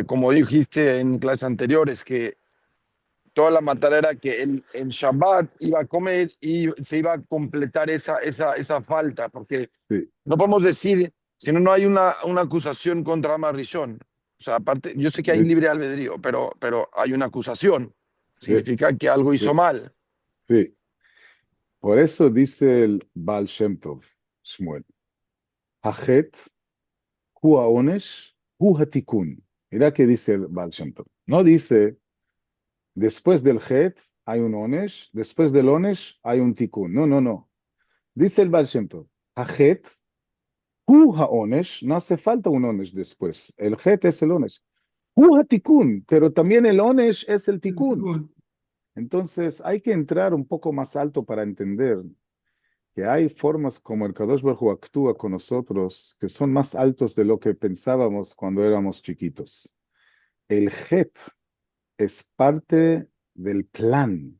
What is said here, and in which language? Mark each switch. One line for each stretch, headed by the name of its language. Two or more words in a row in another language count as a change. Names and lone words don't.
Spanish: de como dijiste en clases anteriores, que toda la matara era que en Shabbat iba a comer y se iba a completar esa falta, porque sí, no podemos decir, si no, no hay una acusación contra Amarrishon. O sea, aparte, yo sé que hay sí, libre albedrío, pero hay una acusación. sí, Significa que algo hizo sí, mal. sí. Por eso dice el Baal Shem Tov, Shmuel,
Hebrew: החטא הוא העונש הוא התיקון.
Spanish: Mira qué dice el Baal Shem Tov. No dice, después del Het hay un onesh, después del onesh hay un tikun. No, no, no. Dice el Baal Shem Tov,
Hebrew: החטא הוא העונש,
Spanish: no hace falta un onesh después. El Het es el onesh.
Hebrew: הוא התיקון,
Spanish: pero también el onesh es el El tikun. ticún. Entonces hay que entrar un poco más alto para entender que hay formas como el
Hebrew: קדוש ברוך הוא
Spanish: actúa con nosotros que son más altos de lo que pensábamos cuando éramos chiquitos. El Het es parte del plan.